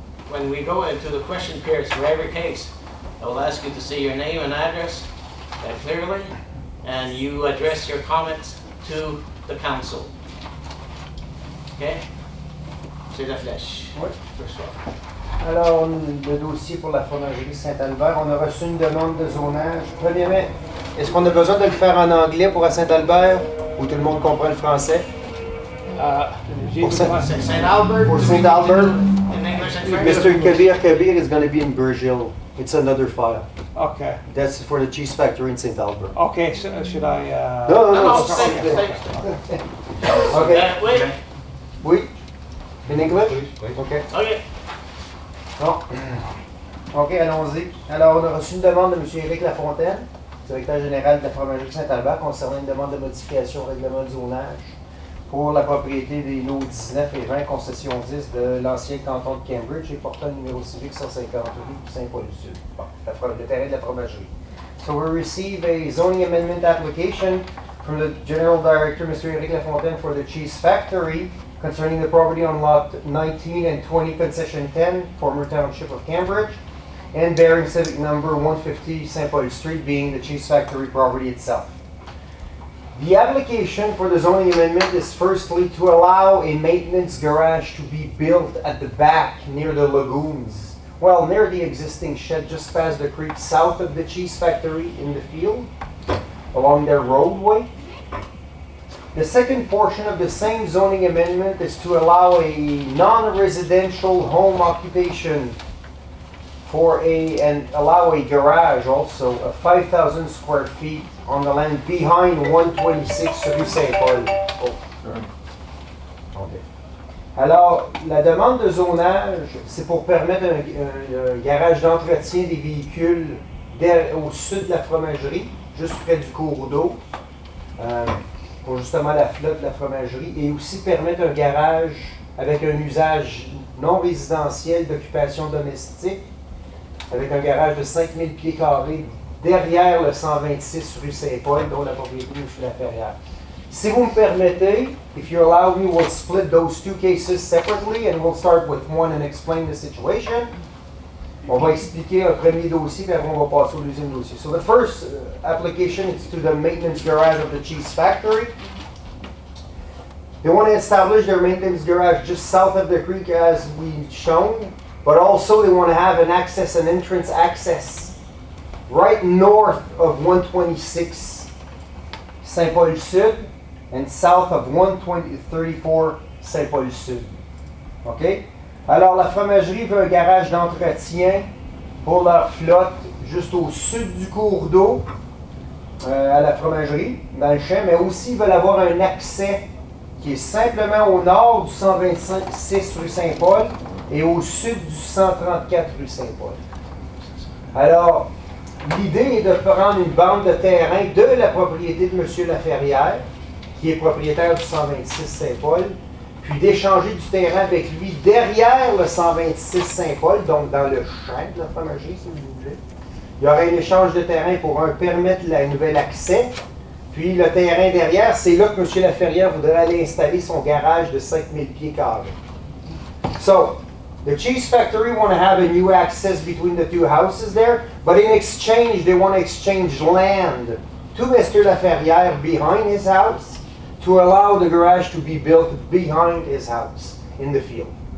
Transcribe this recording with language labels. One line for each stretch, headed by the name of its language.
English: When we go into the question periods for every case, I will ask you to say your name and address clearly, and you address your comments to the council.
French: Okay? C'est la flèche. Oui.
English: First one.
French: Alors, le dossier pour la fromagerie Saint-Albert, on a reçu une demande de zonage. Premièrement, est-ce qu'on a besoin de le faire en anglais pour à Saint-Albert, où tout le monde comprend le français? Pour Saint-Albert.
English: For Saint-Albert, In English and French. Mr. Kabir is going to be in Brazil. It's another file. Okay. That's for the cheese factory in Saint-Albert. Okay, so should I? No, No, sorry. stay. Okay. Wait. Oui? In English? Okay. Okay.
French: Bon. OK, allons-y. Alors, on a reçu une demande de M. Éric Lafontaine, directeur général de la fromagerie Saint-Albert, concernant une demande de modification au règlement de zonage pour la propriété des lots 19 et 20, concession 10 de l'ancien canton de Cambridge et portant le numéro civique 158 Saint-Paul-du-Sud. Bon, le terrain de la fromagerie.
English: So we receive a zoning amendment application from the General Director, Mr. Éric Lafontaine, for the cheese factory concerning the property on lot 19 and 20, concession 10, former township of Cambridge, and bearing civic number 150 St. Paul Street, being the cheese factory property itself. The application for the zoning amendment is firstly to allow a maintenance garage to be built at the back near the lagoons. Well, near the existing shed just past the creek south of the cheese factory in the field, along their roadway. The second portion of the same zoning amendment is to allow a non-residential home occupation and allow a garage also of 5,000 square feet on the land behind 126 rue Saint-Paul. Okay.
French: Alors, la demande de zonage, c'est pour permettre un garage d'entretien des véhicules au sud de la fromagerie, juste près du cours d'eau. Pour justement la flotte de la fromagerie, et aussi permettre un garage avec un usage non résidentiel d'occupation domestique, avec un garage de 5000 pieds carrés derrière le 126 rue Saint-Paul, dont la propriété de M. Laferrière. Si vous me permettez,
English: if you allow me, we'll split those two cases separately, and we'll start with one and explain the situation.
French: On va expliquer un premier dossier, puis après on va passer au deuxième dossier.
English: So the first application is to the maintenance garage of the cheese factory. They want to establish their maintenance garage just south of the creek as we've shown, but also they want to have an access and entrance access right north of 126 Saint Paul Sud and south of 134 Saint Paul Sud. Okay?
French: Alors, la fromagerie veut un garage d'entretien pour leur flotte juste au sud du cours d'eau à la fromagerie, dans le champ, mais aussi ils veulent avoir un accès qui est simplement au nord du 126 rue Saint-Paul et au sud du 134 rue Saint-Paul. Alors, l'idée est de prendre une bande de terrain de la propriété de M. Laferrière, qui est propriétaire du 126 Saint-Paul, puis d'échanger du terrain avec lui derrière le 126 Saint-Paul, donc dans le champ de la fromagerie, si vous voulez. Il y aurait un échange de terrain pour permettre le nouvel accès. Puis le terrain derrière, c'est là que M. Laferrière voudrait aller installer son garage de 5000 pieds carrés.
English: So, the cheese factory want to have a new access between the two houses there, but in exchange, they want to exchange land to Mr. Laferrière behind his house to allow the garage to be built behind his house in the field.